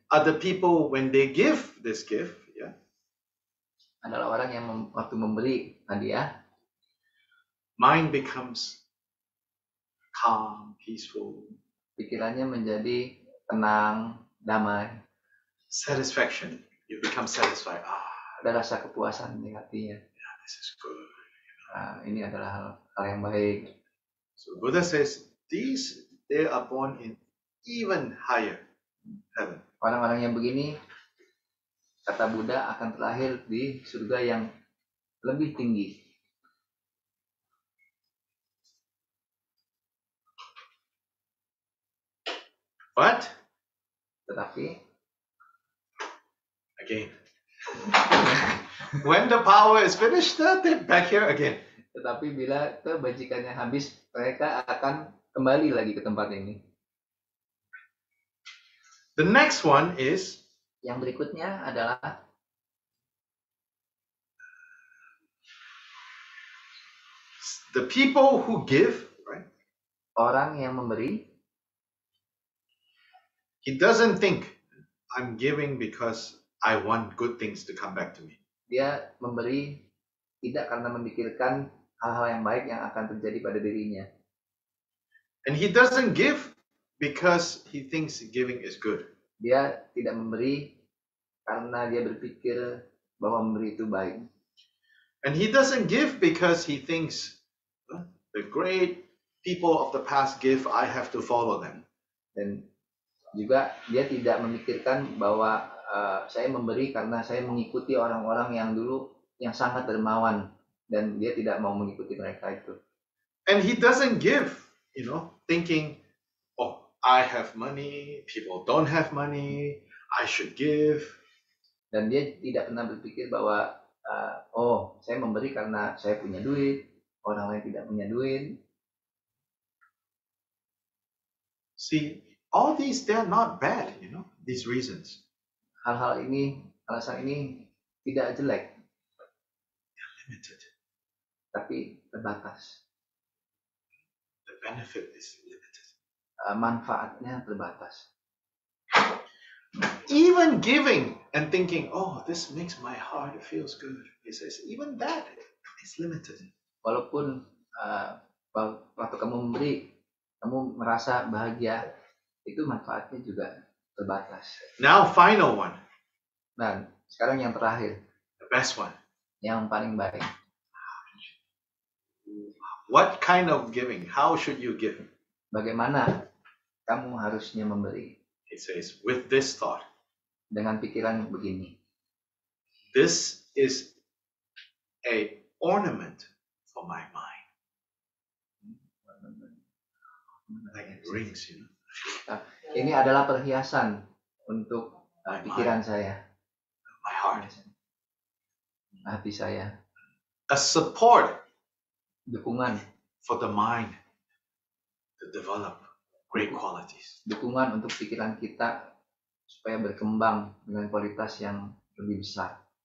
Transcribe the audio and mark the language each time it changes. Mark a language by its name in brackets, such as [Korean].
[English] are the people when they give this gift, [Indonesian] adalah orang yang waktu memberi hadiah, [English] mind becomes calm, peaceful, [Indonesian] pikirannya menjadi tenang, damai, [English] satisfaction, you become satisfied. [Indonesian] Ada rasa kepuasan di hatinya. [English] This is good. [Indonesian] Ini adalah hal yang baik. [English] So Buddha says they are born in even higher heaven. [Indonesian] Orang-orang yang begini, kata Buddha, akan terlahir di surga yang lebih tinggi. Tetapi [English] again, when the power is finished, they're back here again. [Indonesian] Tetapi bila kebajikannya habis, mereka akan kembali lagi ke tempat ini. [English] The next one is, [Indonesian] yang berikutnya adalah [English] the people who give, right? [Indonesian] Orang yang memberi. [English] He doesn't think I'm giving because I want good things to come back to me. [Indonesian] Dia memberi tidak karena memikirkan hal-hal yang baik yang akan terjadi pada dirinya. [English] And he doesn't give because he thinks giving is good. [Indonesian] Dia tidak memberi karena dia berpikir bahwa memberi itu baik. [English] And he doesn't give because he thinks the great people of the past give, I have to follow them. [Indonesian] Dan juga dia tidak memikirkan bahwa saya memberi karena saya mengikuti orang-orang yang dulu yang sangat dermawan dan dia tidak mau mengikuti mereka itu. [English] And he doesn't give, thinking, oh, I have money, people don't have money, I should give. [Indonesian] Dan dia tidak pernah berpikir bahwa saya memberi karena saya punya duit, orang lain tidak punya duit. [English] See, all these, they're not bad, these reasons. [Indonesian] Hal-hal ini, alasan ini tidak jelek. [English] They're limited. [Indonesian] Tapi terbatas. [English] The benefit is limited. [Indonesian] Manfaatnya terbatas. [English] Even giving and thinking, oh, this makes my heart feels good. He says, even that is limited. [Indonesian] Walaupun waktu kamu memberi, kamu merasa bahagia, itu manfaatnya juga terbatas. [English] Now, final one. [Indonesian] Dan sekarang yang terakhir. [English] The best one. [Indonesian] Yang paling baik. [English] What kind of giving? How should you give? [Indonesian] Bagaimana kamu harusnya memberi? [English] It says, with this thought. [Indonesian] Dengan pikiran begini. [English] This is a ornament for my mind. Like rings, [Indonesian] Ini adalah perhiasan untuk pikiran saya. [English] My heart. [Indonesian] Hati saya. [English] A support. [Indonesian] Dukungan. [English] For the mind to develop great qualities. [Indonesian] Dukungan untuk pikiran kita supaya berkembang dengan kualitas yang lebih besar.